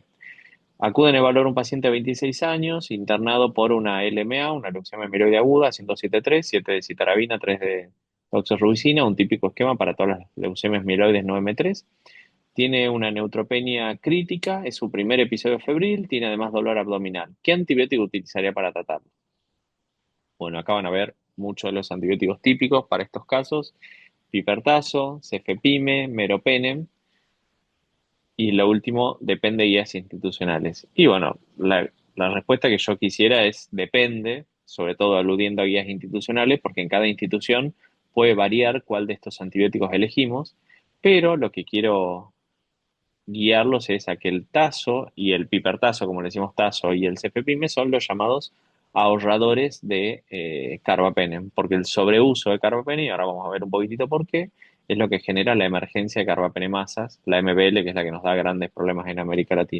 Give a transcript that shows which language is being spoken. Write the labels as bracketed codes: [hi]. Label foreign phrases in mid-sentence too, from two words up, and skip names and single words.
[es] Acuden a evaluar un paciente de 26 años, internado por una LMA, una leucemia amiloide aguda, 107.3, 7 de citarabina, 3 de doxorubicina, un típico esquema para todas las leucemias mieloides no M3. Tiene una neutropenia crítica, es su primer episodio febril, tiene además dolor abdominal. ¿Qué antibiótico utilizaría para tratarlo? Bueno, acá van a ver muchos de los antibióticos típicos para estos casos: pipertazo, cefepime, meropenem, y lo último, depende de guías institucionales. Y bueno, la respuesta que yo quisiera es depende, sobre todo aludiendo a guías institucionales, porque en cada institución puede variar cuál de estos antibióticos elegimos, pero lo que quiero guiarlos es a que el tazo y el pipertazo, como le decimos tazo, y el cefepime son los llamados ahorradores de carbapenem, porque el sobreuso de carbapenem, y ahora vamos a ver un poquitito por qué, es lo que genera la emergencia de carbapenemasas, la MBL, que es la que nos da grandes problemas en América Latina.